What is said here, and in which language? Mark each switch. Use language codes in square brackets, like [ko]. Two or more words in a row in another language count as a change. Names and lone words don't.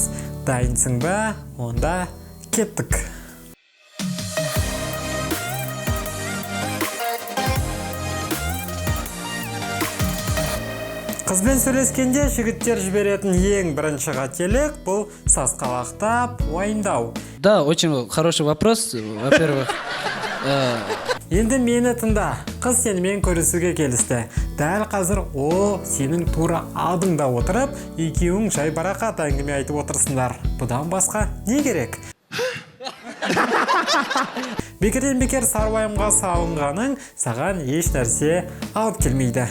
[kk] Дайынсың ба? Онда кеттік. Қызбен сөйлескенде жігіттер жіберетін ең бірінші қателік бұл сасқалақтап уайымдау. [ru] Да, очень хороший вопрос, во-первых. [kk] Енді мені тыңда. Қыз сенімен көрісуге келісті. Дәл қазір ол сенің тура алдыңда отырып, екеуің жай барақат әңгіме айтып отырсыңдар. Бұдан басқа не керек? Бекерден бекер сарвайымға салынғаның саған еш нәрсе алып келмейді.